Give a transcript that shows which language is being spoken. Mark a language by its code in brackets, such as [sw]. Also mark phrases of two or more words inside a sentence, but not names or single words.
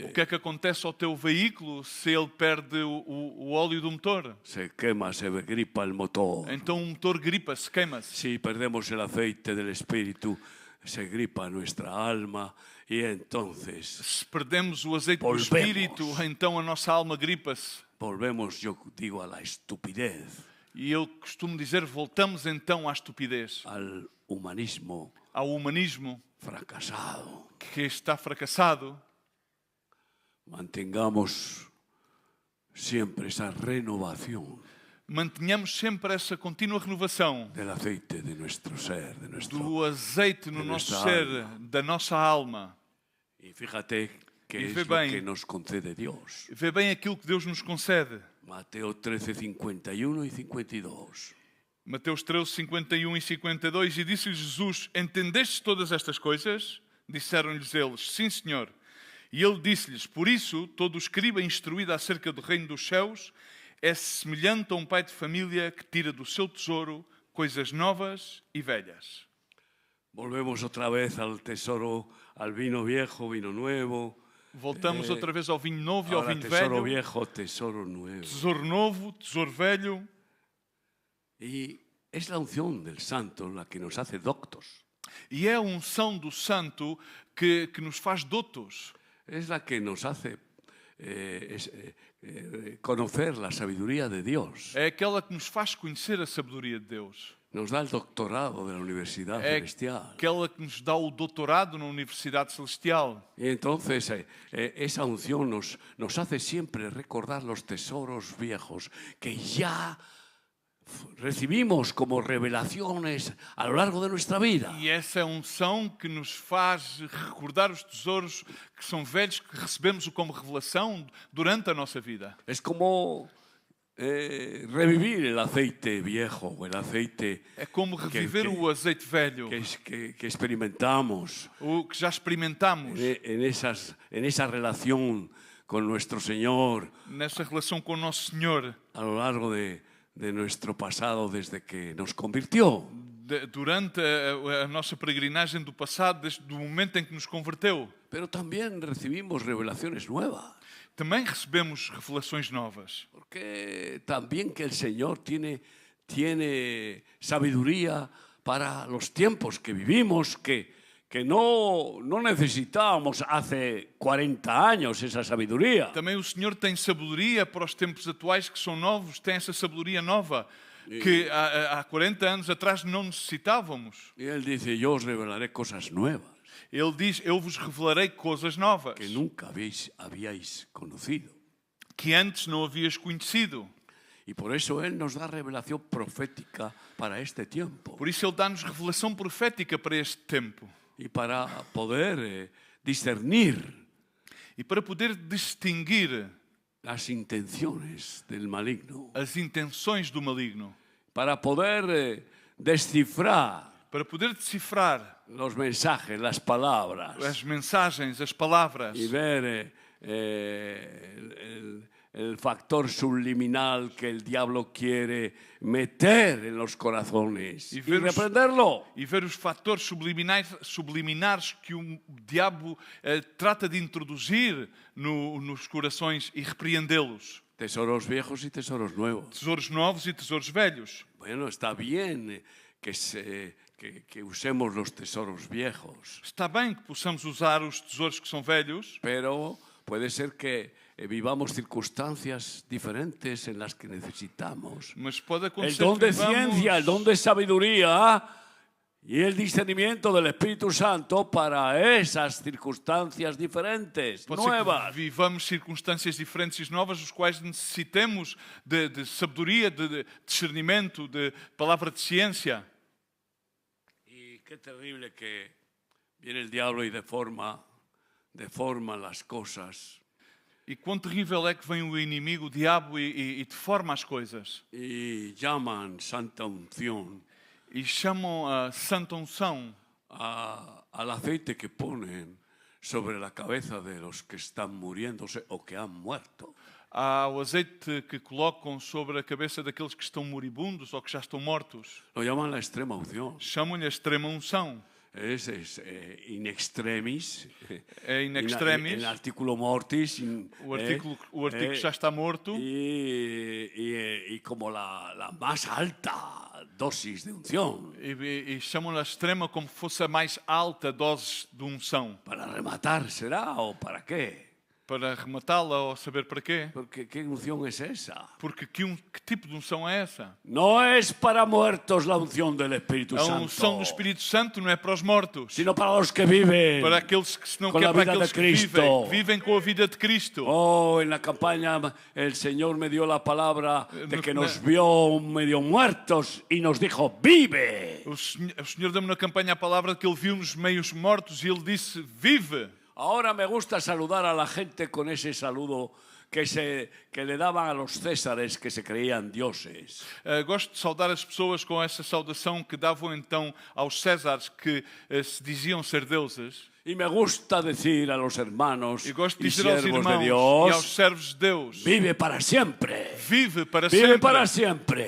[pt] O que é que acontece ao teu veículo se ele perde o óleo do motor? [es] Se quema, se gripa el motor. [pt] Então o motor gripa-se, queima-se. [es] Si perdemos el aceite del Espíritu, se gripa nuestra alma y entonces [pt] Se perdemos o azeite do [es] Volvemos. [pt] Espírito, então a nossa alma gripa-se. [es] volvemos, yo digo, a la estupidez, [pt] E eu costumo dizer, voltamos então à estupidez, [es] al humanismo [pt] ao humanismo [es] fracasado. [pt] que está fracassado. [es] Mantengamos siempre esa renovación [pt] Mantenhamos sempre essa contínua renovação [es] del aceite de nuestro ser, de nuestro... [pt] do azeite no de nosso [es] nuestra ser, alma. [pt] da nossa alma. [es] Y fíjate que Y es ve lo bien. que nos concede Dios. [pt] Vê bem aquilo que Deus nos concede. [es] Mateo 13, 51 y 52. [pt] Mateus 13, 51 e 52, e disse-lhes Jesus, entendestes todas estas coisas? Disseram-lhes eles, sim, Senhor. E ele disse-lhes, por isso, todo o escriba instruído acerca do reino dos céus é semelhante a um pai de família que tira do seu tesouro coisas novas e velhas. [es] Volvemos otra vez al tesoro, al vino viejo, vino nuevo. [pt] Voltamos outra vez ao vinho novo e ao [es] Ahora [pt] vinho [es] tesoro [pt] velho. [es] viejo, tesoro nuevo. [pt] Tesouro novo, tesouro velho. [es] Y es la unción del santo la que nos hace doctos. [pt] E é a unção do santo que nos faz doutos. [es] Es la que nos hace conocer la sabiduría de Dios. [pt] É aquela que nos faz conhecer a sabedoria de Deus. [es] Nos da el doctorado de la Universidad [pt] É [es] Celestial. [pt] aquela que nos dá o doutorado na Universidade Celestial. [es] Y entonces esa unción nos hace siempre recordar los tesoros viejos que ya recibimos como revelaciones a lo largo de nuestra vida. [pt] E essa é a unção que nos faz recordar os tesouros que são velhos, que recebemos como revelação durante a nossa vida. [es] Es como revivir el aceite viejo, el aceite [pt] É como reviver o azeite velho, [es] que experimentamos [pt] o que já experimentamos [es] en esa relación con nuestro Señor [pt] nessa relação com o nosso Senhor [es] a lo largo de nuestro pasado desde que nos convirtió. [pt] durante a nossa peregrinagem do passado, desde o momento em que nos converteu. [es] Pero también recibimos revelaciones nuevas. [pt] Também recebemos revelações novas. [es] Porque también que el Señor tiene sabiduría para los tiempos que vivimos, que no necesitábamos hace 40 años esa sabiduría. [pt] Também o Senhor tem sabedoria para os tempos atuais que são novos, tem essa sabedoria nova que há 40 anos atrás não necessitávamos. [es] Y Él dice, yo os revelaré cosas nuevas [pt] Ele diz, eu vos revelarei coisas novas [es] que nunca habíais conocido. [pt] que antes não havias conhecido. [es] Y por eso Él nos da revelación profética para este tiempo. [pt] Por isso Ele dá-nos revelação profética para este tempo. [es] Y para poder discernir [pt] E para poder distinguir [es] las intenciones del maligno. [pt] as intenções do maligno. [es] Para poder descifrar [pt] Para poder decifrar [es] los mensajes, las palabras. [pt] as mensagens, as palavras. [es] Y ver el factor subliminal que el diablo quiere meter en los corazones y reprenderlo. [pt] E ver os fatores subliminares que o diabo trata de introduzir nos corações e repreendê-los. [es] Tesoros viejos y tesoros nuevos. [pt] Tesouros novos e tesouros velhos. [es] Bueno, está bien que usemos los tesoros viejos. [pt] Está bem que possamos usar os tesouros que são velhos, [es] Pero puede ser que vivamos circunstancias diferentes en las que necesitamos [pt] Mas pode [es] el [pt] acontecer [es] don [pt] que [es] de ciencia, el don de sabiduría y el discernimiento del Espíritu Santo para esas circunstancias diferentes, [pt] Pode ser que [es] nuevas. [pt] vivamos circunstâncias diferentes e novas, os quais necessitemos de sabedoria, de discernimento, de palavra de ciência. [es] Y qué terrible que viene el diablo y deforma las cosas. [pt] E quão terrível é que vem o inimigo, o diabo, e deforma as coisas. [es] Y llaman santa unción [pt] E chamam a santa unção [es] al aceite que ponen sobre la cabeza de los que están muriéndose o que han muerto. [pt] ao azeite que colocam sobre a cabeça daqueles que estão moribundos ou que já estão mortos. [es] Lo llaman la extrema unción. [pt] Chamam-lhe a extrema unção. [es] Es [la] in extremis. [pt] É [la] in extremis. [es] En artículo mortis. [pt] O artigo que já está morto. [es] Y como la más alta dosis de unción. [pt] E chamam-lhe a extrema como fosse a mais alta dose de unção. [es] Para rematar, ¿será? ¿O para qué? [pt] Para rematá-la ou saber para quê? [es] Porque ¿qué unción es esa? [pt] Porque que tipo de unção é essa? [es] No es para muertos la unción del Espíritu [pt] A [es] Santo. [pt] unção do Espírito Santo não é para os mortos, [es] Sino para los que viven. [pt] para aqueles que senão Com que é a para vida aqueles de que Cristo. vivem com a vida de Cristo. [es] Oh, en la campaña el Señor me dio la palabra de que no- nos vio medio muertos y nos dijo, vive. [pt] O Senhor deu-me na campanha a palavra de que Ele viu-nos meios mortos e Ele disse, vive. [es] Ahora me gusta saludar a la gente con ese saludo que le daban a los césares que se creían dioses. [pt] Gosto de saudar as pessoas com essa saudação que davam então aos Césares que se diziam ser deuses. [es] Y me gusta decir a los hermanos [pt] E gosto de [es] y [pt] dizer aos [es] siervos de [pt] irmãos e aos [es] Dios, [pt] servos de Deus, [es] vive para siempre. [pt] vive para [es] Vive [pt] sempre. [es] para siempre.